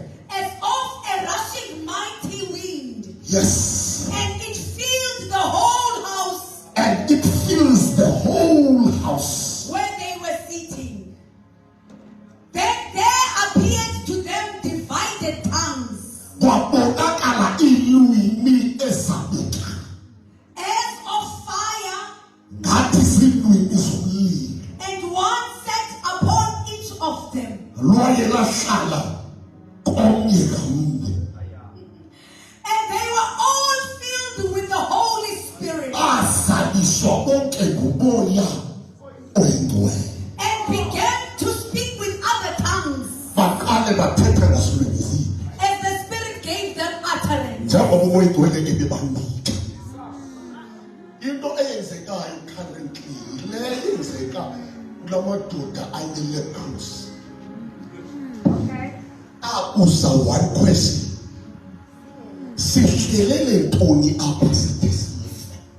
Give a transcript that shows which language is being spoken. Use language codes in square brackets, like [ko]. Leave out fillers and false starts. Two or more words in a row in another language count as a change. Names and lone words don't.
[en] as of a rushing mighty wind, Yes. and it filled the whole house And it fills the whole house. where they were sitting. Then there appeared to them divided tongues, [xh] Kwabonakala ilwimi ezabeka. [en] as of fire, [xh] Ngathi zilwimi zomlilo. [en] and one sat upon each of them. [xh] Lwaye lahlala komnye ngamnye. [en] And they were all filled with the Holy Spirit, [xh] Bazaliswa bonke ngumoya oyingcwele. [en] and began to speak with other tongues [xh] Baqale bathetha ngasolwimi zini. [en] as the Spirit gave them utterance. [xh] Njengoba umoya oyingcwele ebebambika. Into eyenzekayo currently le yenzeka kulamadoda ayi-leprosy. [en] Akusa one question. [xh] Sihlelele ntoni apha side sife?